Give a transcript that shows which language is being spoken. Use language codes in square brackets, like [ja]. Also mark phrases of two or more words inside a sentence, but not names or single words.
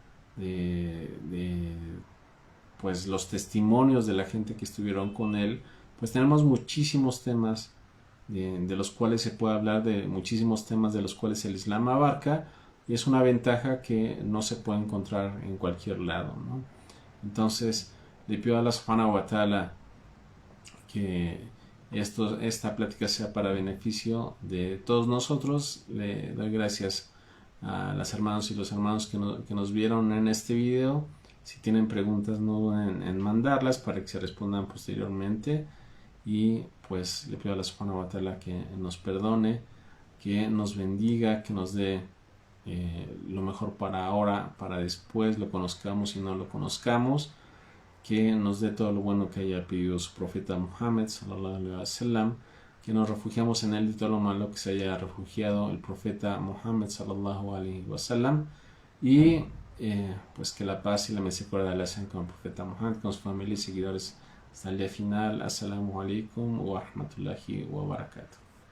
[es] pues los testimonios de la gente que estuvieron con él, pues tenemos muchísimos temas de los cuales se puede hablar, de muchísimos temas de los cuales el Islam abarca, y es una ventaja que no se puede encontrar en cualquier lado, ¿no? Entonces le pido a Allah [ar] سبحانه وتعالى [es] que esta plática sea para beneficio de todos nosotros. Le doy gracias a las hermanas y los hermanos que nos vieron en este video. Si tienen preguntas, no duden en mandarlas para que se respondan posteriormente, y pues le pido a Allah [ar] سبحانه وتعالى [es] que nos perdone, que nos bendiga, que nos dé lo mejor para ahora, para después, lo conozcamos y no lo conozcamos, que nos dé todo lo bueno que haya pedido su profeta Muhammad [ar] صلى الله عليه وسلم, [es] que nos refugiamos en él de todo lo malo que se haya refugiado el profeta Muhammad [ar] صلى الله عليه وسلم, [es] y pues que la paz y la misericordia de Allah sean con el profeta Muhammad, con su familia y seguidores hasta el día final. [ar] السلام عليكم ورحمة الله وبركاته.